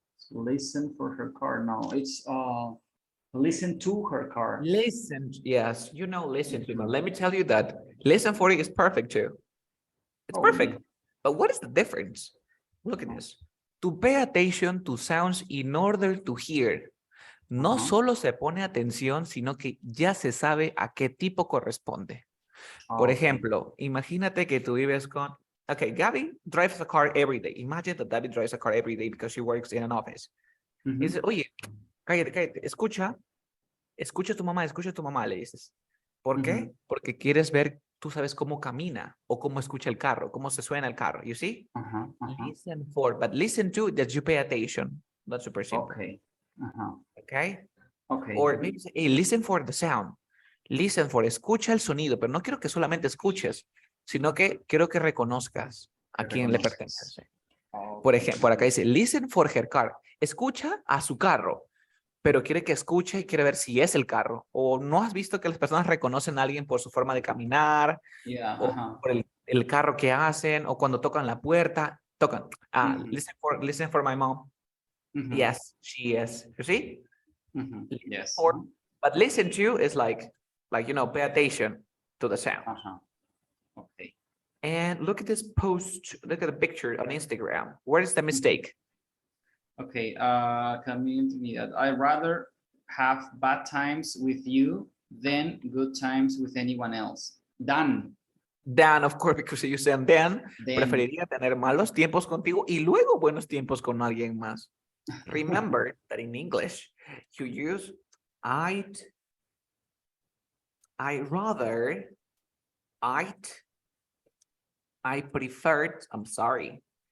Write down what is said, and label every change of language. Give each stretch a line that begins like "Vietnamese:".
English: Listen for her car. No, it's listen to her car. Listen. Yes, listen to. Let me tell you that listen for it is perfect too. It's perfect. Really? But what is the difference? Look at this. To pay attention to sounds in order to hear.
Spanish: No solo se pone atención, sino que ya se sabe a qué tipo corresponde. Por ejemplo, imagínate que tú vives con...
English: Okay, Gabby drives a car every day. Imagine that Gabby drives a car every day because she works in an office.
Spanish: Y dice, oye, cállate, escucha a tu mamá, le dices. ¿Por qué? Porque quieres ver, tú sabes cómo camina o cómo escucha el carro, cómo se suena el carro,
English: you see? Listen for, but listen to that you pay attention. That's super simple. Okay. Okay? Okay. Or maybe say, hey, listen for the sound. Listen for,
Spanish: escucha el sonido, pero no quiero que solamente escuches, sino que quiero que reconozcas a quién le pertenece. Por ejemplo, por acá dice,
English: listen for her car.
Spanish: Escucha a su carro, pero quiere que escuche y quiere ver si es el carro. O no has visto que las personas reconocen a alguien por su forma de caminar, o por el carro que hacen, o cuando tocan la puerta, tocan.
English: Listen for my mom. Yes, she is. You see? Yes. But listen to is like, pay attention to the sound. Okay. And look at this post, look at the picture on Instagram. Where is the mistake? Okay, coming to me that I rather have bad times with you than good times with anyone else. Dan. Dan, of course, because you said Dan,
Spanish: preferiría tener malos tiempos contigo y luego buenos tiempos con alguien más.
English: Remember that in English, you use I rather, I preferred, I'm sorry.